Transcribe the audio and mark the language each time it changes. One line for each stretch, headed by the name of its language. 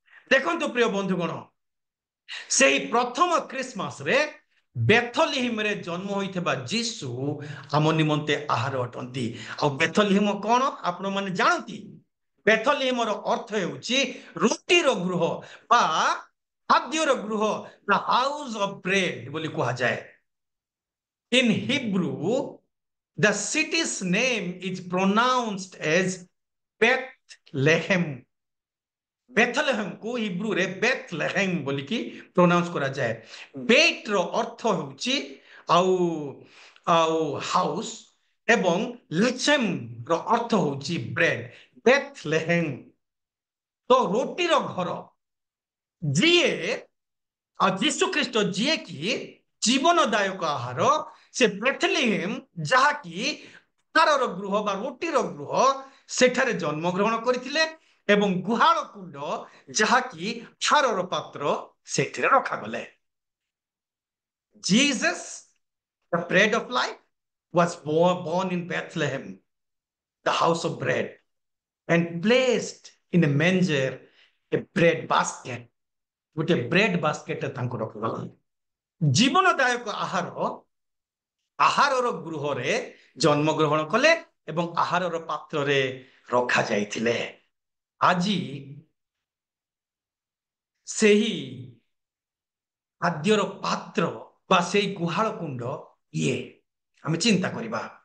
Odia: ଦେଖନ୍ତୁ ପ୍ରିୟ ବନ୍ଧୁଗଣ, ସେହି ପ୍ରଥମ ଖ୍ରୀଷ୍ଟମାସରେ ବେଥଲିହିମରେ ଜନ୍ମ ହୋଇଥିବା ଯୀଶୁ ଆମ ନିମନ୍ତେ ଆହାର ଅଟନ୍ତି। ଆଉ ବେଥଲିହିମ କଣ ଆପଣମାନେ ଜାଣନ୍ତି? ବେଥଲିହିମର ଅର୍ଥ ହେଉଛି ରୁଟିର ଗୃହ ବା ଖାଦ୍ୟର ଗୃହ,
English: the house of bread
Odia: ବୋଲି କୁହାଯାଏ।
English: In Hebrew, the city's name is pronounced as Bethlehem.
Odia: ବେଥଲେହେମକୁ ହିବ୍ରୁରେ ବେଥଲେହେମ ବୋଲିକି ପ୍ରୋନାଉନ୍ସ କରାଯାଏ। ବେଟ୍ର ଅର୍ଥ ହେଉଛି ଆଉ ଆଉ ହାଉସ ଏବଂ ଲେଚେମର ଅର୍ଥ ହେଉଛି ବ୍ରେଡ। ବେଥଲେହେମ ତ ରୁଟିର ଘର। ଯିଏ ଯୀଶୁ ଖ୍ରୀଷ୍ଟ ଯିଏକି ଜୀବନଦାୟକ ଆହାର, ସେ ବେଥଲେହେମ ଯାହାକି ଆହାରର ଗୃହ ବା ରୁଟିର ଗୃହ, ସେଠାରେ ଜନ୍ମଗ୍ରହଣ କରିଥିଲେ ଏବଂ ଗୁହାଳ କୁଣ୍ଡ ଯାହାକି ଆହାରର ପାତ୍ର, ସେଥିରେ ରଖାଗଲେ।
English: Jesus, the bread of life, was born in Bethlehem, the house of bread, and placed in a manger, a bread basket.
Odia: ଗୋଟେ ବ୍ରେଡ ବାସ୍କେଟ ତାଙ୍କୁ ରଖାଗଲା। ଜୀବନଦାୟକ ଆହାରର ଗୃହରେ ଜନ୍ମଗ୍ରହଣ କଲେ ଏବଂ ଆହାରର ପାତ୍ରରେ ରଖାଯାଇଥିଲେ। ଆଜି ସେହି ଖାଦ୍ୟର ପାତ୍ର ବା ସେଇ ଗୁହାଳ କୁଣ୍ଡ ଇଏ ଆମେ ଚିନ୍ତା କରିବା।